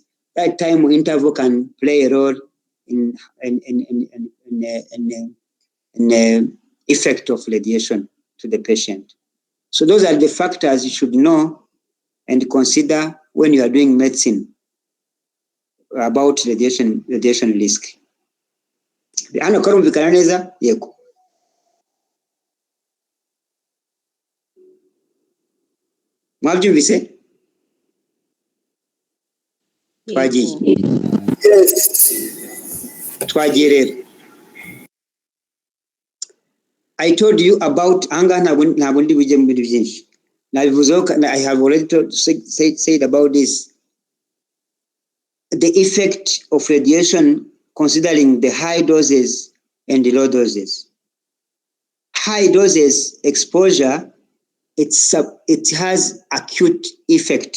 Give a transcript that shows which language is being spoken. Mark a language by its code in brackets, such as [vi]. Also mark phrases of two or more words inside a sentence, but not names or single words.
[en] That time interval can play a role in the effect of radiation to the patient. So those are the factors you should know and consider when you are doing medicine about radiation risk. [rw] Hano karumvikana neza? Yego. Mwabyumvise? Twagiye. [en] Yes. [rw] Twagiye rero. [en] I told you about anger [rw] ntabwo ndi bujye mu bintu byinshi. [en] I have already said about this. The effect of radiation considering the high doses and the low doses. High doses exposure, it has acute effect.